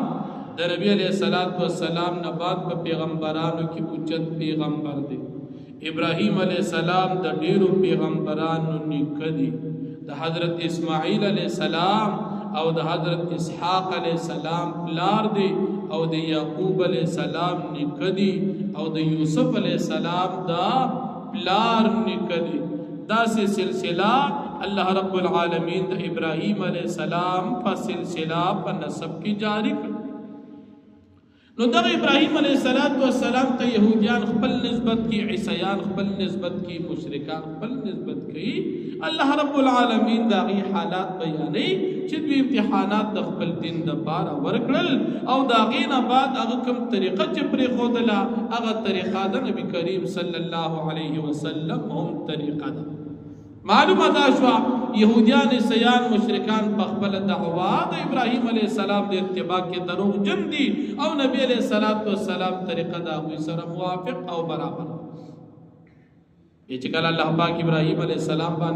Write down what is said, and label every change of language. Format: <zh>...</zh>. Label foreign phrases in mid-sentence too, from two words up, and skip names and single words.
<ps>د نبی علیه السلام نه بعد په پیغمبرانو کې اوچت پیغمبر دی ابراهیم علیه السلام د ډیرو پیغمبرانو نیکه دی د حضرت اسماعیل علیه السلام او د حضرت اسحاق علیہ السلام پلار دی او د یعقوب علیہ السلام نیکه دی او د یوسف علیہ السلام دا پلار نیکه دی دا سے سلسلہ اللہ رب العالمین د ابراہیم علیہ السلام په سلسلہ په نسب کی جاری کړ نو دا ابراہیم علیہ السلام ته یهودیان خپل نسبت کی عیسیان خپل نسبت کی مشرکان خپل نسبت کی اللہ رب العالمین دا غي حالات بیانې چې دوی امتحانات د خپل دین د بار ورکړل او دا غینه بعد هغه کوم طریقه چې پرې خودله هغه طریقه د نبی کریم صلی الله علیه وسلم هم طریقه ده معلومه دا شو یهودیان عیسیان مشرکان په خپل دعوا د ابراهیم علیه السلام د اتباع کې دروغ جن دي او نبی علیه السلام طریقه دا غوي سره موافق او برابر چې کله الله پاک ابراهیم علیه السلام</ps>